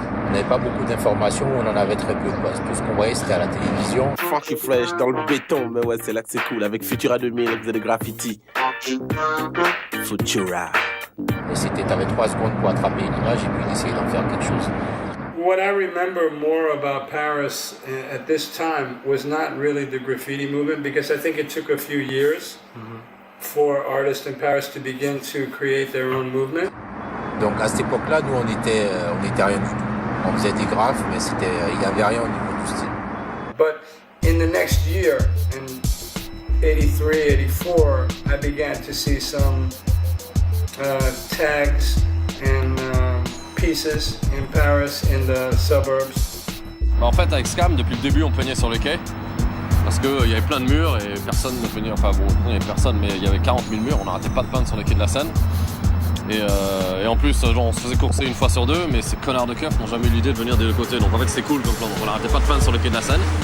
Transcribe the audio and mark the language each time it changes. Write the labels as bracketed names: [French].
[French] On n'avait pas beaucoup d'informations, on en avait très peu, quoi. Tout ce qu'on voyait c'était à la télévision. Funky Fresh dans le béton, mais ouais c'est là que c'est cool, avec Futura 2000, on faisait des graffitis. Futura. Et t'avais 3 secondes pour attraper une image et puis essayer d'en faire quelque chose. [English] What I remember more about Paris at this time was not really the graffiti movement, because I think it took a few years for artists in Paris to begin to create their own movement. [French] Donc à cette époque-là, nous on était rien du tout. On faisait des graphes, mais il n'y avait rien au niveau du style. [English] But in the next year, in 83, 84, I began to see some tags and pieces in Paris, in the suburbs. [French] En fait, avec Scam, depuis le début, on peignait sur les quais. Parce qu'il y avait plein de murs et personne ne peignait. Enfin bon, il n'y avait personne, mais il y avait 40 000 murs. On n'arrêtait pas de peindre sur les quais de la Seine. Et en plus, genre, on se faisait courser une fois sur deux, mais ces connards de keufs n'ont jamais eu l'idée de venir des deux côtés. Donc en fait, c'est cool comme plan. On n'arrêtait pas de peindre sur les quais de la Seine.